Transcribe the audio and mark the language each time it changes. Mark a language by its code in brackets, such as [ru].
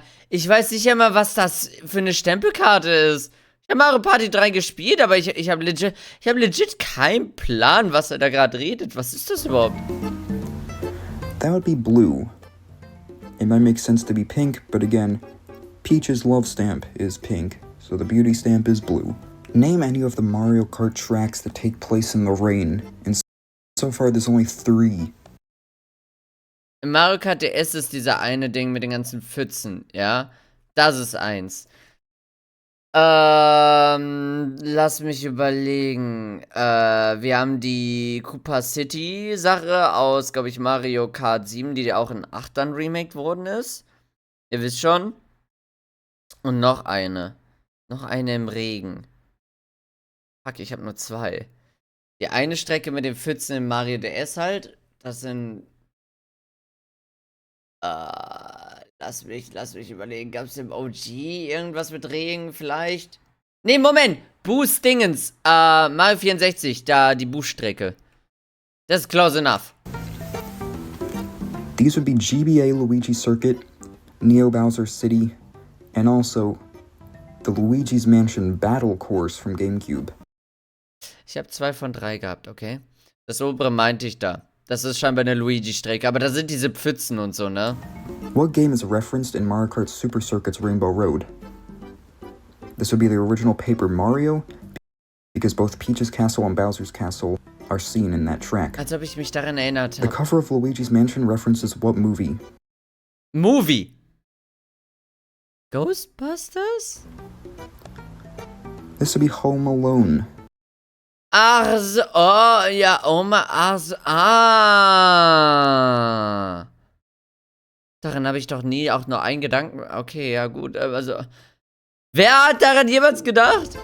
[de] Ich weiß nicht einmal, was das für eine Stempelkarte ist. Ich habe Mario Party 3 gespielt, aber ich habe legit keinen Plan, was er da gerade redet. Was ist das überhaupt? [en] That would be blue. It might make sense to be pink, but again, Peach's love stamp is pink, so the beauty stamp is blue. Name any of the Mario Kart tracks that take place in the rain, and so far there's only 3. [de] Im Mario Kart DS ist dieser eine Ding mit den ganzen Pfützen, ja? Das ist eins. Lass mich überlegen. Wir haben die Koopa City Sache aus, glaube ich, Mario Kart 7, die auch in 8 dann remaked worden ist. Ihr wisst schon. Und noch eine. Noch eine im Regen. Fuck, ich habe nur 2. Die eine Strecke mit den Pfützen im Mario DS halt. Das sind... Lass mich überlegen. Gab es im OG irgendwas mit Regen vielleicht? Nee, Moment! Boost Dingens. Mario 64, da die Boost-Strecke. Das ist [en] close enough. These would be GBA Luigi Circuit, Neo Bowser City, and also the Luigi's Mansion Battle Course from GameCube. [de] Ich habe 2 von 3 gehabt, okay? Das obere meinte ich da. Das ist scheinbar eine Luigi-Strecke, aber da sind diese Pfützen und so, ne? [en] What game is referenced in Mario Kart Super Circuit's Rainbow Road? This would be the original Paper Mario, because both Peach's Castle and Bowser's Castle are seen in that track. [de] Als ob ich mich daran erinnert [en] The [de] habe. [en] cover of Luigi's Mansion references what movie? Movie! Ghostbusters? This would be Home Alone. [de] Ach so, oh, ja, Oma, ach so, Daran habe ich doch nie auch nur einen Gedanken. Okay, ja gut, also. Wer hat daran jemals gedacht?